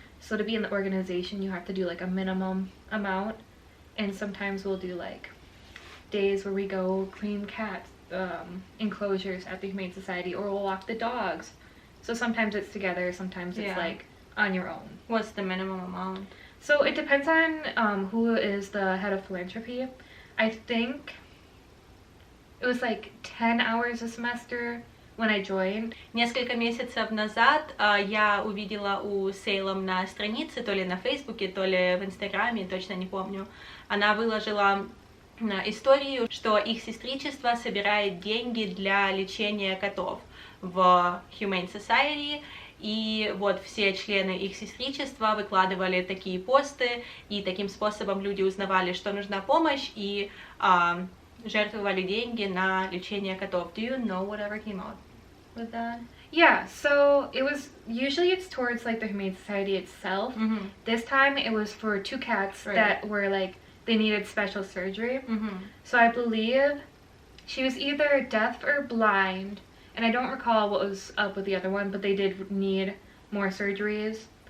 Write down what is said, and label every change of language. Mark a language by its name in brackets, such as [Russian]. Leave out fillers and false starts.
[English] So to be in the organization, you have to do like a minimum amount, and sometimes we'll do like days where we go clean cat enclosures at the Humane Society, or we'll walk the dogs. So sometimes it's together, sometimes it's like on your own. What's the minimum amount? So it depends on who is the head of philanthropy. I think it was like 10 hours a semester when I joined. [Russian] Несколько месяцев назад я увидела у Сейлом на странице, то ли на Фейсбуке, то ли в Инстаграме, точно не помню. Она выложила историю, что их сестричество собирает деньги для лечения котов в Humane Society, и вот все члены их сестричества выкладывали такие посты, и таким способом люди узнавали, что нужна помощь, и жертвовали деньги на лечение котов. [English] Do you know whatever came out with that? Yeah, so it was, usually it's towards like the Humane Society itself. Mm-hmm. This time it was for 2 cats that were like, they needed special surgery. Mm-hmm. So I believe she was either deaf or blind, and I don't recall what was up with the other one, but they did need more surgeries.